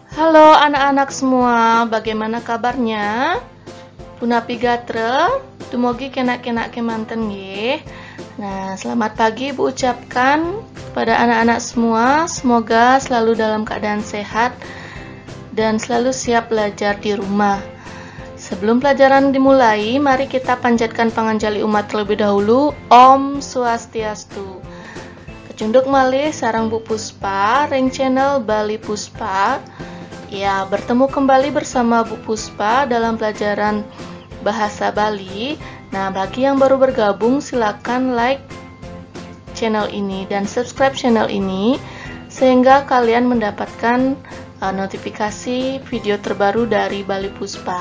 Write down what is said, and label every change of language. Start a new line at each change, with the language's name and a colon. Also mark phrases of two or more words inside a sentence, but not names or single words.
Indonesian: Halo anak-anak semua, bagaimana kabarnya?
Balinese: Punapi gatre, dumugi kenak-kenak kemanten nggih.
Indonesian: Nah, selamat pagi Ibu ucapkan kepada anak-anak semua, semoga selalu dalam keadaan sehat dan selalu siap belajar di rumah. Sebelum pelajaran dimulai, mari kita panjatkan panganjali umat terlebih dahulu. Om Swastiastu.
Balinese: Kecunduk malih sarang Bu Puspa, ring channel Bali Puspa.
Indonesian: Ya, bertemu kembali bersama Bu Puspa dalam pelajaran bahasa Bali. Nah, bagi yang baru bergabung, silakan like channel ini dan subscribe channel ini sehingga kalian mendapatkan notifikasi video terbaru dari Bali Puspa.